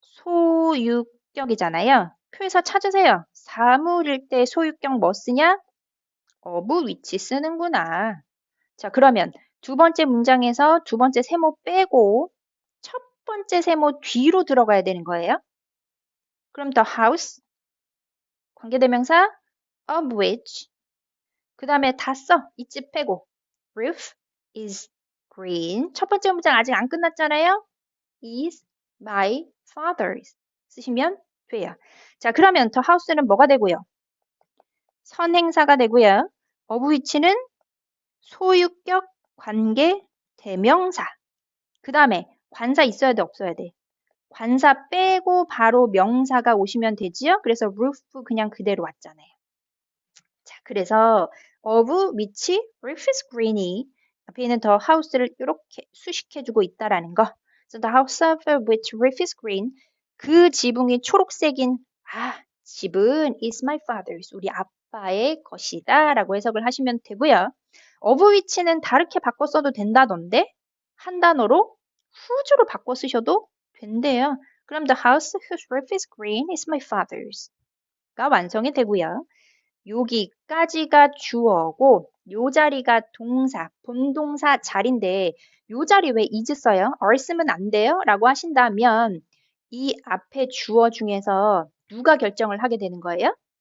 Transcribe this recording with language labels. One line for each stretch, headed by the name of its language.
Korean: 소유격이잖아요. 표에서 찾으세요. 사물일 때 소유격 뭐 쓰냐? of which 쓰는구나. 자, 그러면 두 번째 문장에서 두 번째 세모 빼고 첫 번째 세모 뒤로 들어가야 되는 거예요. 그럼
English: the house,
Korean: 관계대명사 of which, 그 다음에 다 써. 이집 빼고
English: roof is green.
Korean: 첫 번째 문장 아직 안 끝났잖아요.
English: is my father's
Korean: 쓰시면 돼요. 자, 그러면 the house는 뭐가 되고요? 선행사가 되고요. of which는 소유격 관계 대명사. 그 다음에 관사 있어야 돼, 없어야 돼? 관사 빼고 바로 명사가 오시면 되지요. 그래서 roof 그냥 그대로 왔잖아요. 자, 그래서
English: of which roof is greeny
Korean: 앞에 있는 the house를 이렇게 수식해주고 있다라는 거.
English: So the house of which roof is green.
Korean: 그 지붕이 초록색인 집은
English: is my father's.
Korean: 우리 아빠의 것이다 라고 해석을 하시면 되고요. of which는 다르게 바꿔 써도 된다던데 한 단어로 whose로 바꿔 쓰셔도 된대요.
English: 그럼 the house whose roof is green is my father's.
Korean: 가 완성이 되고요. 여기까지가 주어고 요 자리가 동사, 본동사 자리인데 요 자리 왜 is 써요? are 쓰면 안 돼요? 라고 하신다면 이 앞에 주어 중에서 누가 결정을 하게 되는 거예요?